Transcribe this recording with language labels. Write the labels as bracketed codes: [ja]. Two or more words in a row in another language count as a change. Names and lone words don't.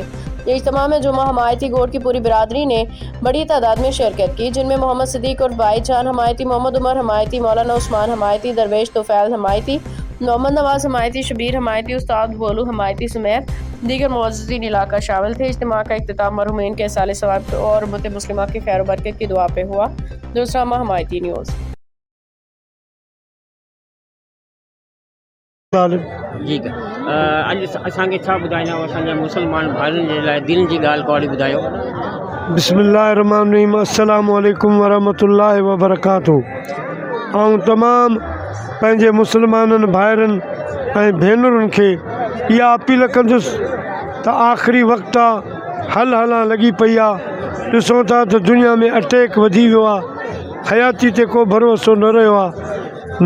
[ur] اجتماع میں جمعہ حمایتی گوٹ کی پوری برادری نے بڑی تعداد میں شرکت کی، جن میں محمد صدیق اور بھائی جان حمایتی، محمد عمر حمایتی، مولانا عثمان حمایتی، درویش توفیل حمایتی، محمد نواز حمایتی، شبیر حمایتی، استاد بولو حمایتی سمیت دیگر معززین علاقہ شامل تھے۔ اجتماع کا اختتام مرحومین کے سال ثواب اور امت مسلمہ کی خیر و برکت کی دعا پہ ہوا۔ روزنامہ حمایتی نیوز۔ [sd] جی اج اسانکے छा ॿुधाईंदा असांजे मुस्लमान भाइयुनि जे लाइ दिल जी ॻाल्हि कौड़ी ॿुधायो। [ar] بسم الله الرحمن الرحيم. السلام عليكم ورحمة الله وبركاته. [sd] ऐं तमामु पंहिंजे मुस्लमाननि भाइरनि ऐं भेनरुनि खे इहा अपील कंदुसि त आख़िरी वक़्तु आहे, हलण लॻी पई आहे। ॾिसूं था त दुनिया में अटैक वधी वियो आहे, हयाती ते को भरोसो न रहियो आहे।